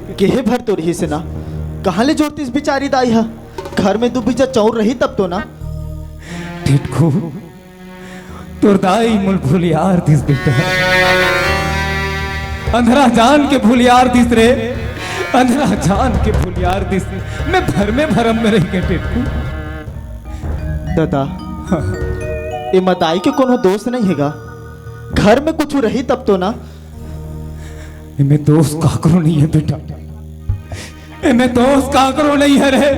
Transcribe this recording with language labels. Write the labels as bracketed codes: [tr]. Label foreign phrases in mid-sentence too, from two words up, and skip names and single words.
[hne] केहे भर तो रही से ना, कहाँ ले जोरतीस बिचारी दाई हा? घर में दो बीजा चौर रही तब तो ना। टिटकू तोर दाई मुल भूलियार दिस बेटा, अंधरा जान के भूलियार दिस रे, अंधरा जान के भूलियार दिस। मैं भर में भरम में रह के टिटकू। दादा ये मदाई के कोनो दोस्त नहीं हैगा, घर में कुछ रही तब तो ना। इमे दोस्त काकरो नहीं है बेटा, इमे दोस्त काकरो नहीं है रे।